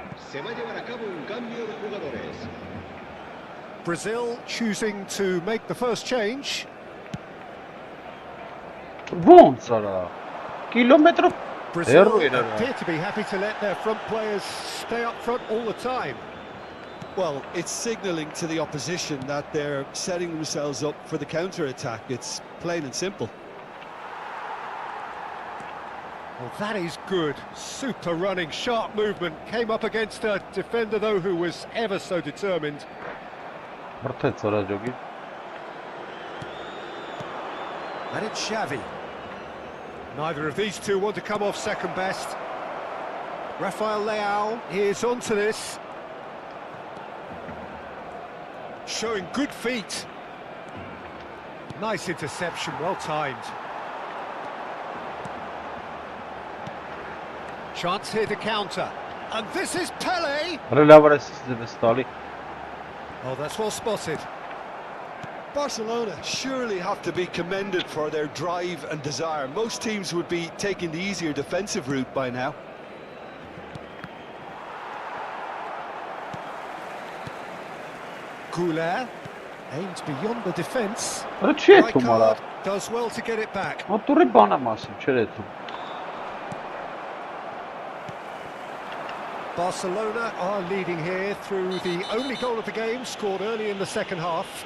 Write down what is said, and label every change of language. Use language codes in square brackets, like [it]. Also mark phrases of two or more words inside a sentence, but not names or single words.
[es] Se va a llevar a cabo un cambio de jugadores. [en] Brazil choosing to make the first change. [hy] Ոնց արա։ Կիլոմետր [en] Brazil [hy] հեռու էր արա։ [en] appear to be happy to let their front players stay up front all the time. Well, it's signalling to the opposition that they're setting themselves up for the counter-attack. It's plain and simple. Well, that is good. Super running, sharp movement. Came up against a defender, though, who was ever so determined. [hy] Մրթեց արա ջոգի։ [en] And it's Xavi. Neither of these two want to come off second best. Rafael Leao is onto this. Showing good feet. Nice interception, well timed. Chance here to counter. And this is Pele. [hy] Արա լավ արա սիստեմը ստալի։ [en] Oh, that's well spotted. Barcelona surely have to be commended for their drive and desire. Most teams would be taking the easier defensive route by now. Goulet aims beyond the defence. [hy] Արա չի էթում արա։ [en] Rijkaard does well to get it back. [hy] Մոտորի բանա մասում չէր էթում։ [en] Barcelona are leading here through the only goal of the game, scored early in the second half.